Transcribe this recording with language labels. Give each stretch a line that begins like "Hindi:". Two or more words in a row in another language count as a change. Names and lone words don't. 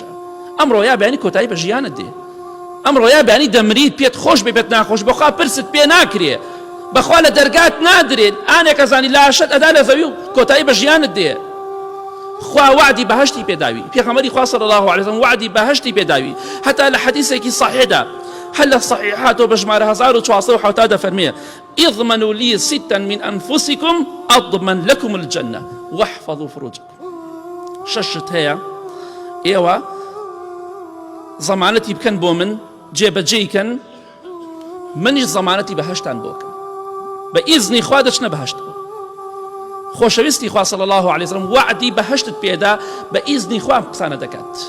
Central Kurdish: ئەمڕۆ یا بەیانی کۆتایی بە ژیانت دێ، ئەمڕۆ یا بەیانی دەمریت پێت خۆش بێت ناخۆش، بەخوا پرست پێ ناکرێ، بەخوا لە دەرگات نادرێت، ئانێک ئەزانی لاشت ئەدا لە زەوی و کۆتایی بە ژیانت دێ. خوا وعدی بەهەشتی پێداوی، پێغەمبەری خوا
Arabic: صلی الله عليه وسلم
Central Kurdish: وعدی بەهەشتی پێداوی، هەتا لە حەدیثێکی صحیحدا هەل لە صحیحاتەوە بە ژمارە 1470 دەفەرمێ
Arabic: اضمنوا لي 6 من أنفسكم أضمن لكم الجنة واحفظوا فروجكم.
Central Kurdish: شەشت هەیە، ئێوە زەمانەتی بکەن بۆ من، جێبەجێیکەن، منیش زەمانەتی بەهەشتان بۆکەم، بە ئیزنی خوا دەچنە بەهەشتەوە. خۆشەویستی خوا
Arabic: صلی الله عليه وسلم
Central Kurdish: وعدی بەهەشتت پێدا بە ئیزنی خوا قسانە دەکات.